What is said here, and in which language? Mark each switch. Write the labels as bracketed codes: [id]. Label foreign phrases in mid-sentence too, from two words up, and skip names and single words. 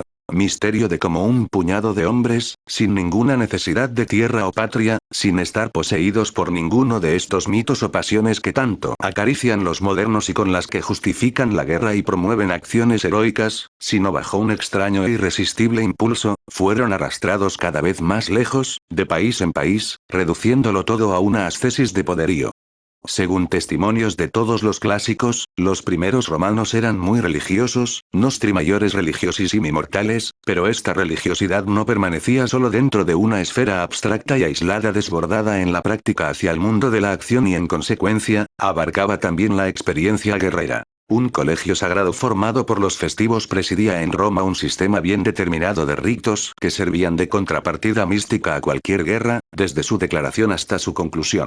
[es] Misterio de cómo un puñado de hombres, sin ninguna necesidad de tierra o patria, sin estar poseídos por ninguno de estos mitos o pasiones que tanto acarician los modernos y con las que justifican la guerra y promueven acciones heroicas, sino bajo un extraño e irresistible impulso, fueron arrastrados cada vez más lejos, de país en país, reduciéndolo todo a una ascesis de poderío. Según testimonios de todos los clásicos, los primeros romanos eran muy religiosos, [la] nostri maiores religiosissimi mortales, [es] pero esta religiosidad no permanecía solo dentro de una esfera abstracta y aislada desbordada en la práctica hacia el mundo de la acción y en consecuencia, abarcaba también la experiencia guerrera. Un colegio sagrado formado por los festivos presidía en Roma un sistema bien determinado de ritos que servían de contrapartida mística a cualquier guerra, desde su declaración hasta su conclusión.